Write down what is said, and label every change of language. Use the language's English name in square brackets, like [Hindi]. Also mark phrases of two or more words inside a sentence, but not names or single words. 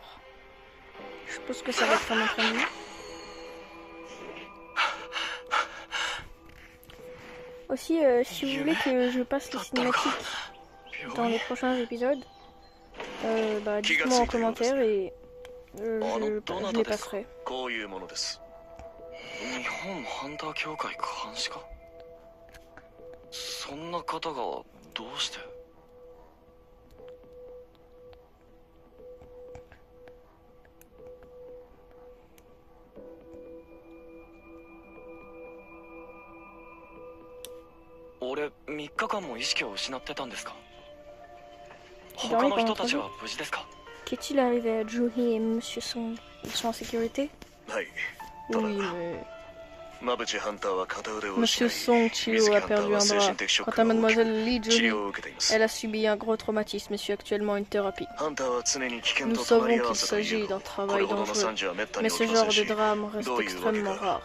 [French] Je suppose que ça va être un entraînement. Aussi, si vous voulez que je passe les cinématiques dans les prochains épisodes, bah dites-moi en commentaire et je les passerai. [Japanese] 日本ハンター協会監視か。そんな方がどうして。俺3日間も意識を失ってたんですか。他の人たちは無事ですか。 [French] Qu'est-il arrivé à Juhi et Monsieur sont... Ils sont en sécurité? Oui, mais... Monsieur Song Chio a perdu un bras. Quant à Mademoiselle Lee Juhi, elle a subi un gros traumatisme et suit actuellement une thérapie. Nous savons qu'il s'agit d'un travail dangereux, mais ce genre de drame reste extrêmement rare.